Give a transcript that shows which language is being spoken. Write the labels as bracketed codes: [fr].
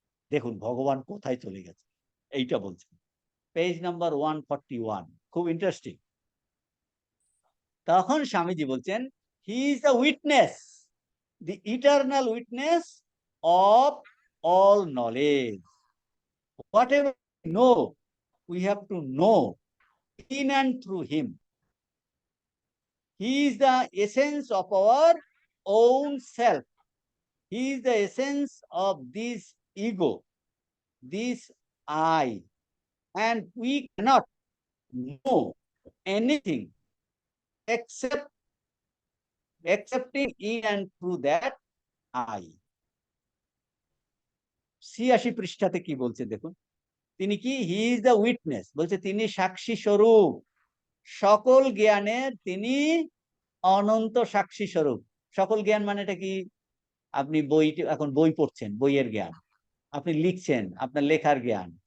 [bn] দেখুন ভগবান কোথায় চলে গেছে, এইটা বলছেন। পেজ নাম্বার 141, খুব ইন্টারেস্টিং। তখন স্বামীজি বলছেন, [en] He is the witness, the eternal witness of all knowledge. Whatever we know, we have to know in and through him. He is the essence of our own self. He is the essence of this ego, this I, and we cannot know anything except accepting in and through that I. [bn] ৮৬ পৃষ্ঠাতে কি বলছে দেখুন। তিনি কি, [en] he is the witness, [bn] বলছে তিনি সাক্ষী স্বরূপ, সকল জ্ঞানের তিনি অনন্ত সাক্ষী স্বরূপ। সকল জ্ঞান মানেটা কি? আপনি বই, এখন বই পড়ছেন, বইয়ের জ্ঞান। আপনি লিখছেন, আপনার লেখার জ্ঞান।